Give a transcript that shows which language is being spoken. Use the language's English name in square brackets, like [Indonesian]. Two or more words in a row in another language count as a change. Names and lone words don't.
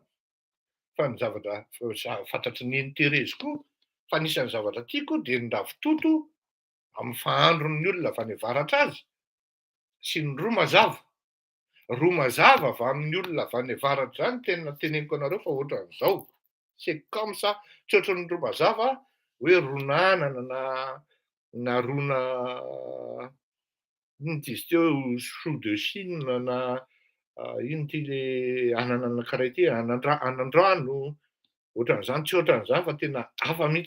[Malagasy] Fa ny zavatra fantatry ny Terezy koa fa anisan'ny zavatra tiako de ny ravitoto amin'ny fahandron'ny olona avy any avaratra azy sy ny roa mazava. Roa mazava avy amin'ny olona avy any avaratra zany tena teneniko anareo fa ohatran'izao. [French] C'est comme ça, [Malagasy] tsy ohatran'ny roa mazava hoe ron'anana na rona ino ty izy teo [French] chou de Chine [Malagasy] na ino ty le anana anankiray ty anandrano, ohatran'izany tsy ohatran'izany fa tena hafa mihitsy.